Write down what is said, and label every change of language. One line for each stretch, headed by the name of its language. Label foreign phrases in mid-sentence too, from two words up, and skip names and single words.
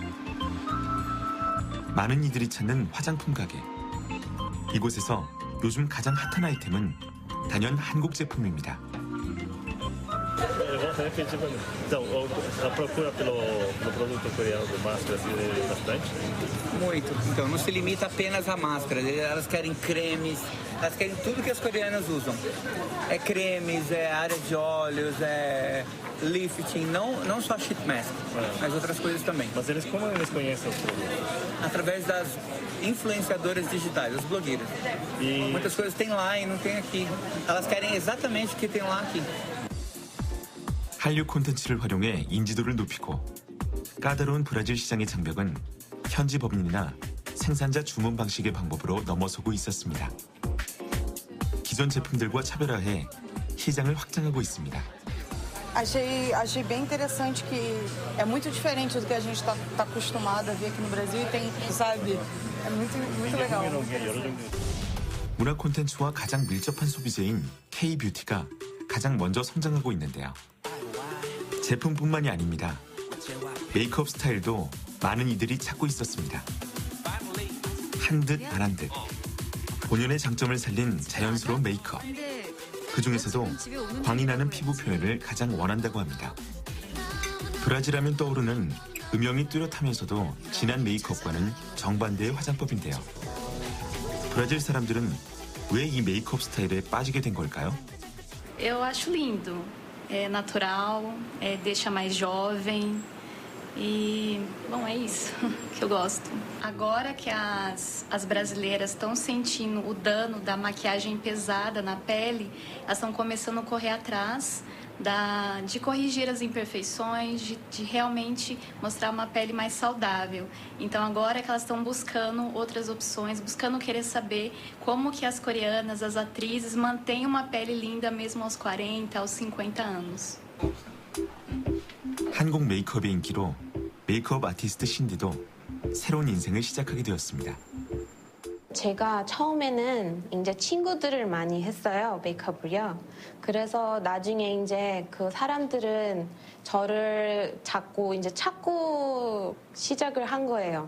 Korean: 많은 이들이 찾는 화장품 가게. 이곳에서 요즘 가장 핫한 아이템은 단연 한국 제품입니다.
Portuguese: Então, a procura pelo produto coreano do máscara é bastante? Muito. Então, não se limita apenas a máscaras. Elas querem cremes, elas querem tudo que as coreanas usam. É cremes, é área de óleos, é lifting, não só
English: sheet mask,
Portuguese: mas outras coisas também. Mas como eles conhecem os produtos? Através das influenciadoras digitais, as blogueiras. Muitas coisas tem lá e não tem aqui. Elas querem exatamente o que tem lá aqui.
Korean: 한류 콘텐츠를 활용해 인지도를 높이고 까다로운 브라질 시장의 장벽은 현지 법인이나 생산자 주문 방식의 방법으로 넘어서고 있었습니다. 기존 제품들과 차별화해 시장을 확장하고 있습니다.
Portuguese: Achei bem interessante que é muito diferente do que a gente está acostumado a ver aqui no Brasil e tem, sabe, é muito legal.
Korean: 문화 콘텐츠와 가장 밀접한 소비재인 K-뷰티가 가장 먼저 성장하고 있는데요. 제품뿐만이 아닙니다. 메이크업 스타일도 많은 이들이 찾고 있었습니다. 한 듯 안 한 듯. 본연의 장점을 살린 자연스러운 메이크업. 그중에서도 광이 나는 피부 표현을 가장 원한다고 합니다. 브라질 하면 떠오르는 음영이 뚜렷하면서도 진한 메이크업과는 정반대의 화장법인데요. 브라질 사람들은 왜 이 메이크업 스타일에 빠지게 된 걸까요?
Portuguese: Eu acho lindo. É natural, deixa mais jovem. E, bom, é isso que eu gosto. Agora que as brasileiras estão sentindo o dano da maquiagem pesada na pele, elas estão começando a correr atrás de corrigir as imperfeições, de realmente mostrar uma pele mais saudável. Então agora é que elas estão buscando outras opções, buscando querer saber como que as coreanas, as atrizes, mantêm uma pele linda mesmo aos 40, aos 50 anos.
Korean: 한국 메이크업의 인기로 메이크업 아티스트 신디도 새로운 인생을 시작하게 되었습니다. 제가 처음에는 이제 친구들을 많이 했어요, 메이크업을요. 그래서 나중에 이제 그 사람들은 저를 자꾸 이제 찾고 시작을 한 거예요.